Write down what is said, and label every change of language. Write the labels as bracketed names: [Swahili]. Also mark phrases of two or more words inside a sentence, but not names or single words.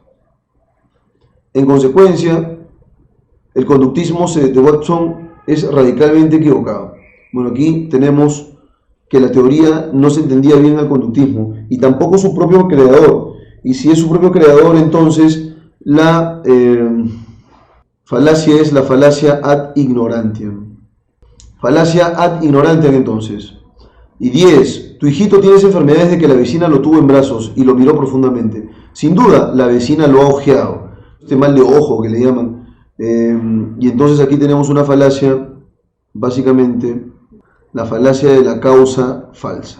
[Spanish] En consecuencia, el conductismo de Watson es radicalmente equivocado. Bueno, aquí tenemos que la teoría no se entendía bien al conductismo y tampoco su propio creador. Y si es su propio creador, entonces la falacia es la falacia [Latin] ad ignorantiam. Falacia ad ignorantiam, [Spanish] entonces. Y 10. Tu hijito tiene enfermedades de que la vecina lo tuvo en brazos y lo miró profundamente. Sin duda, la vecina lo ha ojeado. Este mal de ojo que le llaman. Y entonces aquí tenemos una falacia, básicamente, la falacia de la causa falsa.